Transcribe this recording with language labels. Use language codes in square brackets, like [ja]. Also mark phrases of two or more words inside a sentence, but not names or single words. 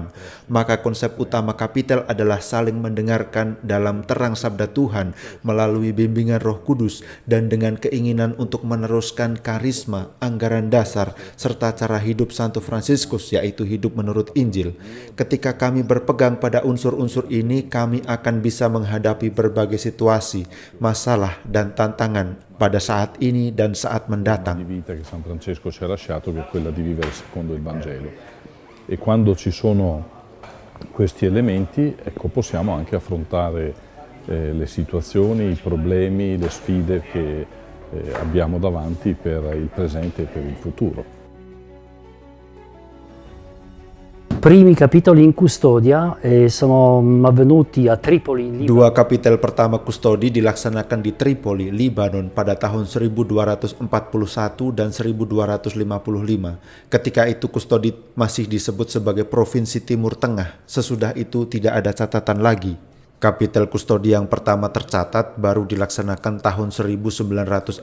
[id] Maka konsep utama Kapitel adalah saling mendengarkan dalam terang sabda Tuhan melalui bimbingan Roh Kudus dan dengan keinginan untuk meneruskan karisma, anggaran dasar, serta cara hidup Santo Fransiskus, yaitu hidup menurut Injil. Ketika kami berpegang pada unsur-unsur ini, kami akan bisa menghadapi berbagai situasi, masalah, dan tantangan pada saat ini dan saat mendatang. [it] Di vita che San Francesco ci ha lasciato, che è quella di vivere secondo il Vangelo. E quando ci sono questi elementi, ecco, possiamo anche affrontare le situazioni, i problemi, le sfide che abbiamo davanti per il presente e per il futuro. Primi capitoli in custodia sono avvenuti a Tripoli, Libano. [id] 2 kapitel pertama kustodi dilaksanakan di Tripoli, Libanon pada tahun 1241 dan 1255. Ketika itu kustodi masih disebut sebagai Provinsi Timur Tengah. Sesudah itu tidak ada catatan lagi. Kapitel kustodi yang pertama tercatat baru dilaksanakan tahun 1968.